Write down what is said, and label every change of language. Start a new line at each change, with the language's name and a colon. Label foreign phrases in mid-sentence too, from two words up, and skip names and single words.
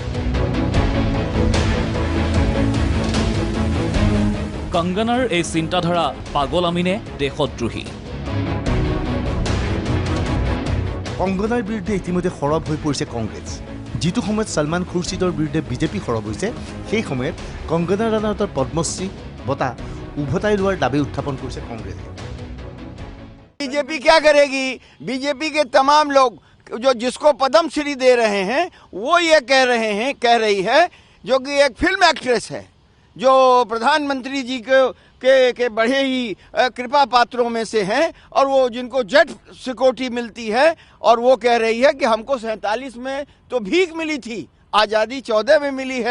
Assamese: কংগনাৰ এই চিন্তাধাৰা পাগলামি নে দেশদ্ৰোহী? কংগনাৰ বিৰুদ্ধে ইতিমধ্যে সৰব হৈ পৰিছে কংগ্ৰেছ। যিটো সময়ত সলমান খুৰছিদৰ বিৰুদ্ধে বিজেপি সৰব হৈছে সেই সময়ত কংগনা ৰাণাৱতৰ পদ্মশ্ৰী বঁটা উভতাই লোৱাৰ দাবী উত্থাপন কৰিছে কংগ্ৰেছে।
Hindi: बीजेपी क्या करेगी? बीजेपी के तमाम लोग जो जिसको पद्मश्री दे रहे हैं वो ये कह रही है जो कि एक
English: film actress
Hindi: है, जो प्रधानमंत्री जी के बड़े ही कृपा पात्रों में से हैं और वो जिनको
English: Z security
Hindi: मिलती है, और वो कह रही है कि हमको 47 में तो भीख मिली थी, आज़ादी 14 में मिली है।